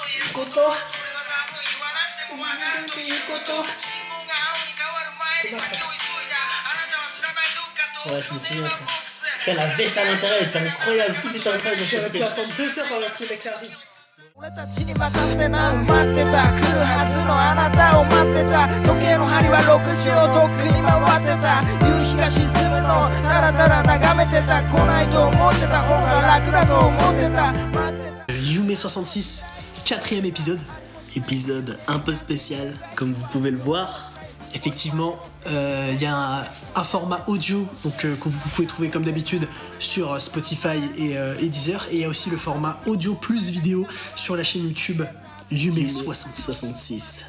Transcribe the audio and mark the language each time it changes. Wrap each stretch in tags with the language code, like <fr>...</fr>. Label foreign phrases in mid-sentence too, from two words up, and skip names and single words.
<fr>Ouais, je me souviens. Putain, la veste à l'intérieur, c'est incroyable. Tout est incroyable. J'aurais pu attendre 2 heures avant que le mec arrive.</fr> <ja>俺たちに任せな待ってた来るはずのあなたを待ってた時計の針は6時をとっくに回ってた夕日が沈むのただただ眺めてた来ないと思ってた方が楽だと思ってた待ってた</ja> <fr>Yume 66, 4ème épisode. Épisode un peu spécial, comme vous pouvez le voir. Effectivement, il y a un format audio donc, que vous pouvez trouver comme d'habitude sur Spotify et Deezer. Et il y a aussi le format audio plus vidéo sur la chaîne YouTube Yume 66.</fr>